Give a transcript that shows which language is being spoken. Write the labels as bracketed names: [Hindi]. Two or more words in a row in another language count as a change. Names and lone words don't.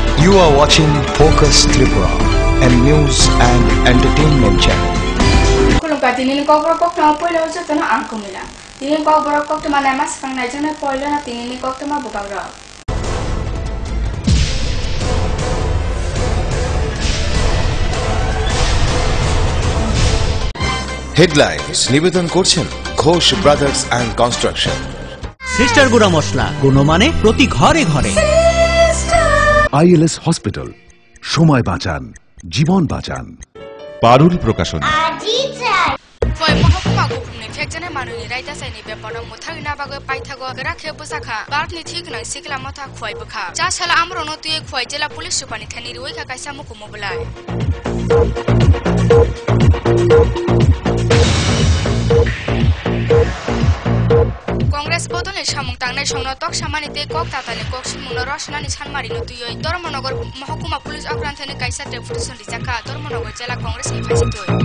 [English] You are watching Focus Tripura, a news and entertainment channel. [Kok Borok] Kulungka tinin ko borok na poilo sa tano ang kumila. Tinin ko borok ko tumana mas pang na jana poilo na tinin ko tuma bukawra. [Bangla] Headlines নিবেদন করছেন ঘোষ ব্রাদার্স অ্যান্ড কনস্ট্রাকশন। সিস্টার গুড়া মশলা গুণমানে প্রতি ঘরে ঘরে। ILS হসপিটাল, সময় বাঁচান, জীবন বাঁচান। পারুল প্রকাশনী। [Kok Borok] Foi mahakuma gupni phekjane manuni raita saini bepara muthagi na bago paithago rakhe busakha barni thik na sikla matha khoi bukha cha sala amro no tuye khoi jela police supani thani roi kha kaisa muku mobilai Congress bodole samung tangnai songno tok samanite kok tatani kok simungno rosnani sanmari no tuyoi Dharmanagar mahakuma police akranthani kaisa deputation rijaka Dharmanagar jela Congress ni phasitoi